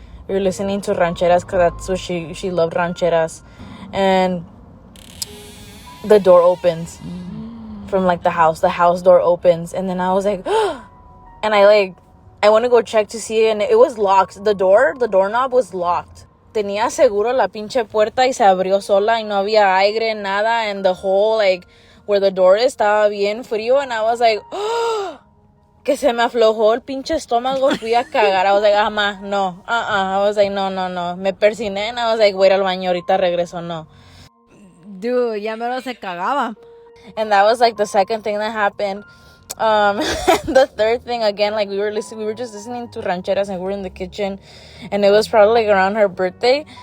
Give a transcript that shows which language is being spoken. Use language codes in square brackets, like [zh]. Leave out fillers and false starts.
[en] We were listening to rancheras because that's what she loved, rancheras. And the door opens from like the house door opens, and then I was like and I want to go check to see it, and it was locked. The doorknob was locked. [es] Tenía seguro la pinche puerta y se abrió sola y no había aire, nada, and the whole like where the door is estaba bien frío. [en] And I was like, que se me aflojó el pinche estómago, fui a cagar. I was like, ma, no, I was like, no. [es] Me persiné, and I was like, voy a ir al baño, ahorita regreso, no. Dude, ya mero se cagaba. [en] And that was like the second thing that happened. The third thing, again, like we were just listening to rancheras, and we were in the kitchen, and it was probably like around her birthday.